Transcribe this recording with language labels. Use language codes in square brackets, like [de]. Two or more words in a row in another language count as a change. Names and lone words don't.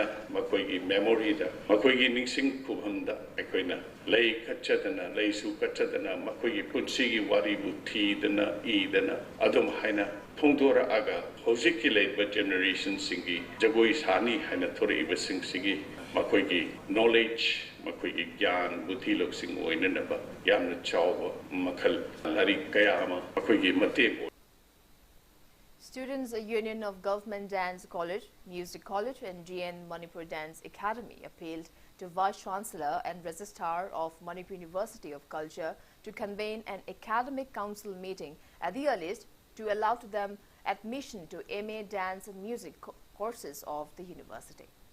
[mni] ꯃꯈꯣꯏꯒꯤ ꯃꯦꯃꯣꯔꯤꯗ ꯃꯈꯣꯏꯒꯤ ꯅꯤꯡꯁꯤꯡ ꯈꯨꯕꯝꯗ ꯑꯩꯈꯣꯏꯅ ꯂꯩ ꯀꯠꯆꯗꯅ ꯂꯩꯁꯨ ꯀꯠꯆꯗꯅ ꯃꯈꯣꯏꯒꯤ ꯄꯨꯟꯁꯤꯒꯤ ꯋꯥꯔꯤꯕꯨ ꯊꯤꯗꯅ ꯏꯗꯅ ꯑꯗꯨꯝ ꯍꯥꯏꯅ ꯐꯣꯡꯗꯣꯔꯛꯑꯒ ꯍꯧꯖꯤꯛꯀꯤ ꯂꯩꯕ ꯖꯦꯅꯦꯔꯦꯁꯟꯁꯤꯡꯒꯤ ꯖꯒꯣꯏ ꯁꯥꯅꯤ ꯍꯥꯏꯅ ꯊꯣꯔꯛꯏꯕꯁꯤꯡꯁꯤꯒꯤ ꯃꯈꯣꯏꯒꯤ ꯅꯣꯂꯦꯖ ꯃꯈꯣꯏꯒꯤ ꯒ꯭ꯌꯥꯟ ꯕꯨꯙꯤ ꯂꯧꯁꯤꯡ ꯑꯣꯏꯅꯅꯕ ꯌꯥꯝꯅ ꯆꯥꯎꯕ ꯃꯈꯜ ꯂꯥꯏꯔꯤꯛ ꯀꯌꯥ ꯑꯃ ꯃꯈꯣꯏꯒꯤ ꯃꯇꯦꯡ ꯑꯣꯏ. [en] Students' Union of Government Dance College, Music College and GN Manipur Dance Academy appealed to Vice Chancellor and Registrar of Manipur University of Culture to convene an academic council meeting at the earliest to allow to them admission to MA Dance and Music courses of the university.